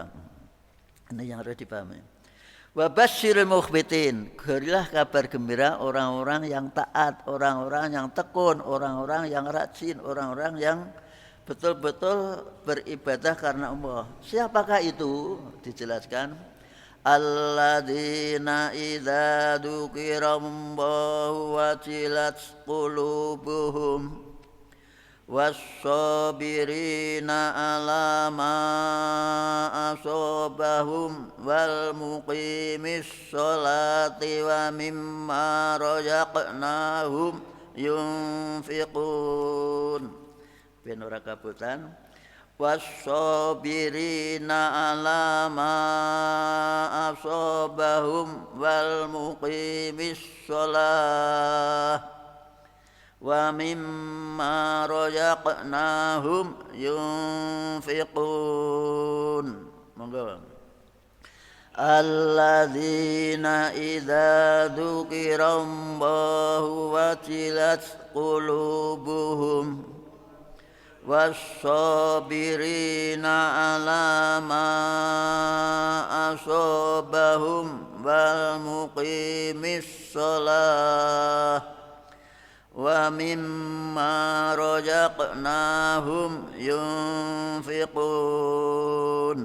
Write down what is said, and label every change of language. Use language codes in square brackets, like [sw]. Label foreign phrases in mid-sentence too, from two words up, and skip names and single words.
[id] Ini yang harus dipahami. [ar] وبشر المخبتين, [id] berilah kabar gembira orang-orang yang taat, orang-orang yang tekun, orang-orang yang rajin, orang-orang yang betul-betul beribadah karena Allah. Siapakah itu? Dijelaskan. [ar] الذين إذا ذكر الله وجلت قلوبهم والصابرين على ما أصابهم والمقيمي الصلاة ومما رزقناهم ينفقون. [jv] Ben ora kabutan [ar] والصابرين على ما أصابهم والمقيمي الصلاة ومما رزقناهم ينفقون. Monggo. الذين إذا ذكر الله وجلت قلوبهم والصابرين على ما أصابهم والمقيمي الصلاة ومما رزقناهم ينفقون.